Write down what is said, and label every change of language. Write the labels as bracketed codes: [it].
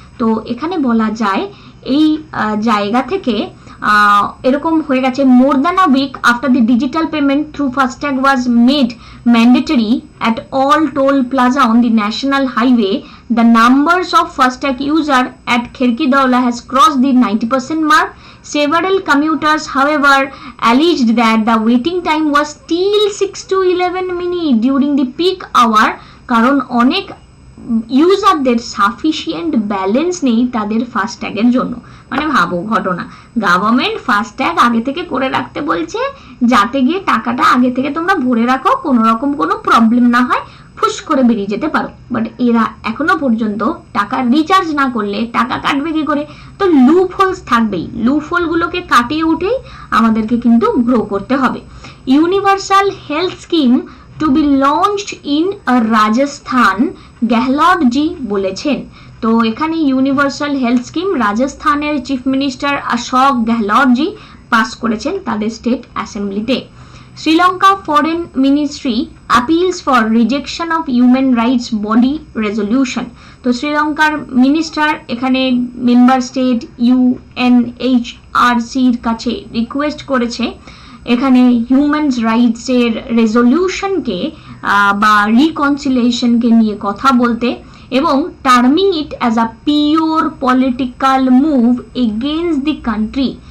[bn] তো এখানে বলা যায় এই জায়গা থেকে এরকম হয়ে গেছে [en] More than a week after the digital payment through FASTag was made mandatory at all toll plaza on the national highway, the numbers of FASTag user at Kherki Daula has crossed the 90% mark. Several commuters, however, alleged that the waiting time was still 6 to 11 minutes during the peak hour, [bn] কারণ অনেক ইউজারদের sufficient balance নেই তাদের ফাস্ট্যাগের জন্য। মানে ভাবো ঘটনা, government FASTag আগে থেকে করে রাখতে বলছে যাতে গিয়ে টাকাটা আগে থেকে তোমরা ভরে রাখো, কোনো রকম কোনো প্রবলেম না হয়, ফুস করে বেরিয়ে যেতে পারো। বাট এরা এখনো পর্যন্ত টাকা রিচার্জ না করলে টাকা কাটবে কি করে? তো লুপ হোলস থাকবেই, লুপ হোলগুলোকে কাটিয়ে উঠেই আমাদেরকে কিন্তু গ্রো করতে হবে। [en] Universal health scheme to be launched in Rajasthan, Gehlot ji বলেছেন। [bn] তো এখানে ইউনিভার্সাল হেলথ স্কিম রাজস্থানের চিফ মিনিস্টার অশোক গেহলট জি পাস করেছেন তাদের state অ্যাসেম্বলিতে। [en] Sri Lanka foreign ministry appeals for rejection of human rights body resolution। [bn] তো শ্রীলঙ্কার মিনিস্টার এখানে মেম্বার স্টেট UNHRC-র কাছে রিকোয়েস্ট করেছে এখানে হিউম্যান রাইটসের রেজলিউশনকে বা রিকনসিলিয়েশনকে নিয়ে কথা বলতে এবং [en] Terming it as a pure political move against the country.